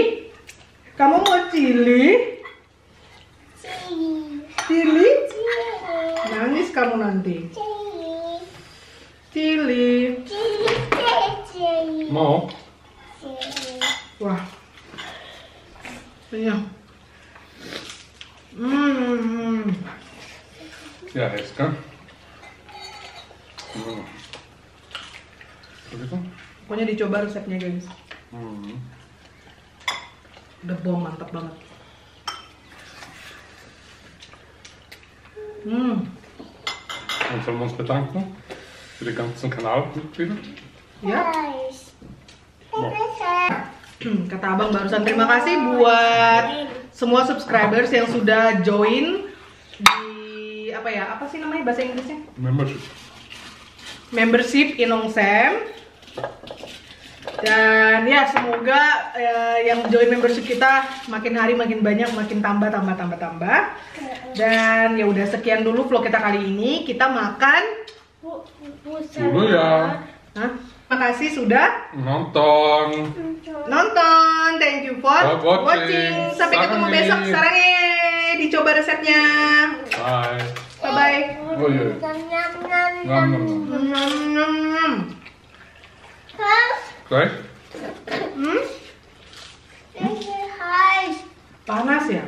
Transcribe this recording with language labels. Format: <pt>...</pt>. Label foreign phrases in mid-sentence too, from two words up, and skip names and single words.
<id>Kamu mau cili? Cili? kamu nanti. Cili. Cili. Mau? Wah. Iya.</id> <de>Ja, jetzt kan.</de> <id>Begitu? Pokoknya dicoba resepnya guys. Udah bom, mantap banget.</id> <de>Und sollen wir uns bedanken für die ganzen Kanalmitglieder?</de> <id>Ya. Kata abang barusan terima kasih buat semua subscribers yang sudah join di apa sih namanya bahasa Inggrisnya? Membership Inongsem. Dan ya semoga yang join membership kita makin hari makin banyak, makin tambah. Dan ya udah sekian dulu vlog kita kali ini. Kita makan. Dulu ya. Hah? Makasih sudah Nonton.</id> <en>Thank you for watching.</en> <id>Sampai ketemu besok. Sarang dicoba resepnya. Bye. Bye. Oh iya. Gleich? Panas ya?</id>